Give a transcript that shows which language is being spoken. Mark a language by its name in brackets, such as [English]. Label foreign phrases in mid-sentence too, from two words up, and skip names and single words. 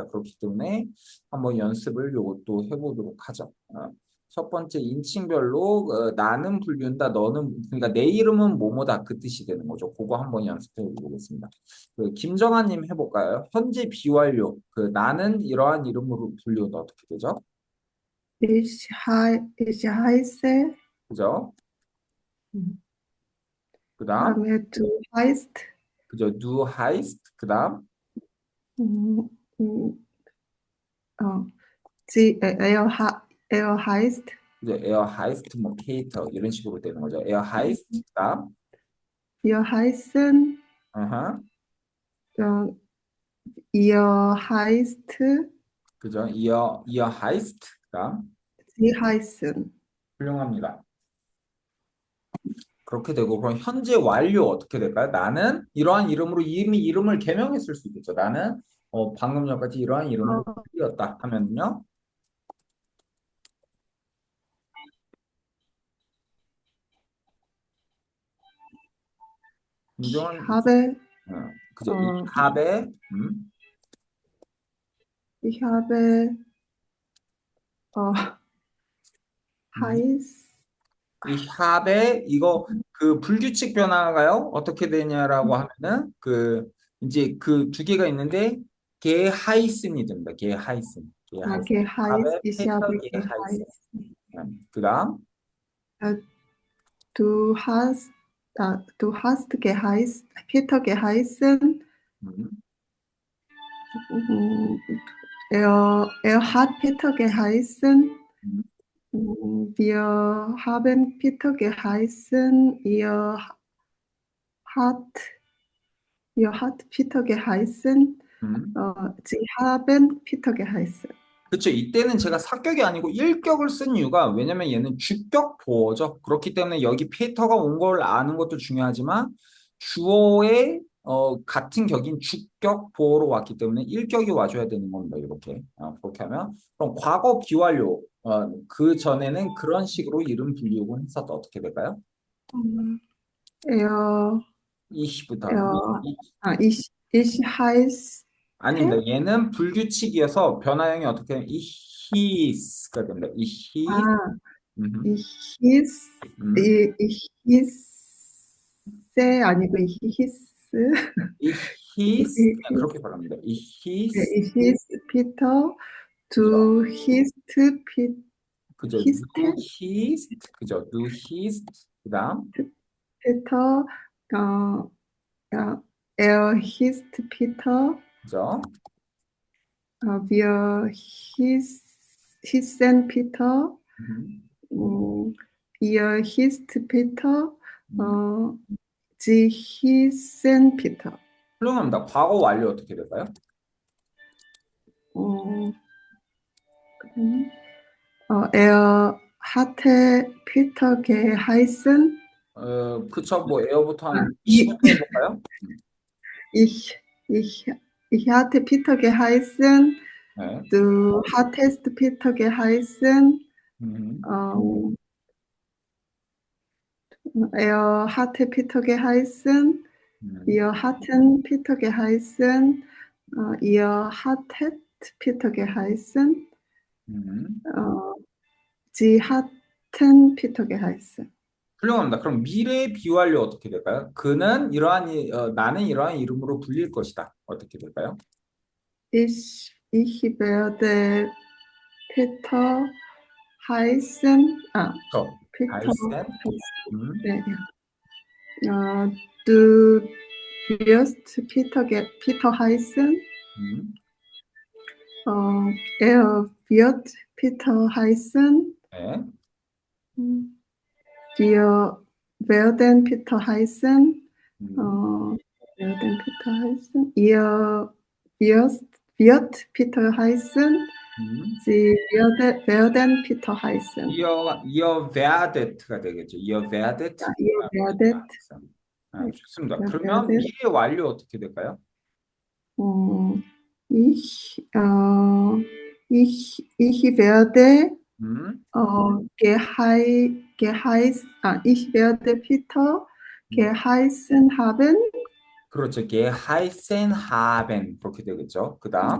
[Korean] 그렇기 때문에 한번 연습을 요것도 해보도록 하죠. 첫 번째 인칭별로 나는 불리운다, 너는 그러니까 내 이름은 뭐뭐다 그 뜻이 되는 거죠. 그거 한번 연습해 보겠습니다. 김정아님 해볼까요? 현재 비완료 나는 이러한 이름으로 불리운다 어떻게 되죠? [German] Ich heiße, [Korean] 그죠? 그다음 [German] du heißt, [Korean] 그죠? [German] Du heißt [Korean] 그다음 [German] mm, mm, er heißt, [Korean] 이제 [German] er heißt [Korean] 뭐 Peter 이런 식으로 되는 거죠. [German] Er heißt 그다음 wir heißen, [Korean] 어허. [German] ihr heißt, [Korean] 그죠? [German] ihr heißt [Korean] 그다음 [German] sie heißen. [Korean] 훌륭합니다. 그렇게 되고 그럼 현재 완료 어떻게 될까요? 나는 이러한 이름으로 이미 이름을 개명했을 수 있겠죠. 나는 방금 전까지 이러한 이름으로 불렸다 하면요. 김정은 그죠? [German] Ich habe heiß, ich habe [Korean] 이거 그 불규칙 변화가요, 어떻게 되냐라고 하면은, 이제 그 두 개가 있는데, 게하이슨이 됩니다. 게하이슨. 게하이슨. [German] Geheiß, [Korean] 밥의 [German] ich 페터 habe 게하이슨. geheißen. [Korean] 그 다음, [German] Äh, Du hast, du hast geheißen, Peter geheißen. 음, Mm, er hat Peter geheißen. 음, Wir haben Peter geheißen. Hat, ihr hat Peter geheißen. 음. Sie haben Peter geheißen. [Korean] 그쵸. 이때는 제가 사격이 아니고 일격을 쓴 이유가 왜냐면 얘는 주격 보어죠. 그렇기 때문에 여기 피터가 온 걸 아는 것도 중요하지만 주어의 같은 격인 주격 보어로 왔기 때문에 일격이 와줘야 되는 겁니다. 이렇게. 그렇게 하면 그럼 과거 비완료 그 전에는 그런 식으로 이름 불리우고 했었다. 어떻게 될까요? Er, 이시부터 [German] ich heiße [Korean] 아닙니다. 얘는 불규칙이어서 변화형이 어떻게 하면 이히스가 됩니다. [German] ich hieß ich hieß, ich hieße, 아니고 ich hieße, [Korean] 이히스 그냥 그렇게 말합니다. [German] ich hieß ich hieß Peter, du hießt [Korean] 그죠? [German] hießt du hießt 그죠? du hießt 그다음 Peter, ja, er hieß Peter, [Korean] 그죠? [German] wir hießen Peter, ihr hießt Peter, sie hießen Peter. [Korean] 훌륭합니다. 과거 완료 어떻게 될까요? [German] Er hatte Peter geheißen. [Korean] 그쵸? 뭐 에어부터 한 20부터 해볼까요? [German] Ich, ich, ich hatte Peter geheißen. [Korean] 네. [German] Du hattest Peter geheißen. Er hatte Peter geheißen. Wir hatten Peter geheißen. Ihr hattet Peter geheißen. Sie hatten Peter geheißen. [Korean] 훌륭합니다. 그럼 미래 비완료 어떻게 될까요? 그는 나는 이러한 이름으로 불릴 것이다. 어떻게 될까요? [German] Ich werde Peter heißen. Peter heißen. heißen. 네. Du wirst Peter heißen. Er wird Peter heißen. [Korean] 네. [German] Wir werden Peter heißen. Werden Peter heißen. Ihr wird Peter heißen. Sie werden Peter heißen. Ihr werdet [Korean] 가 되겠죠. [German] Ihr werdet. Ihr werdet. [Korean] 좋습니다. 그러면 미래 완료 어떻게 될까요? [German] Ich werde ich werde Peter geheißen haben. [Korean] 그렇죠. [German] geheißen haben [Korean] 그렇게 되겠죠. 그다음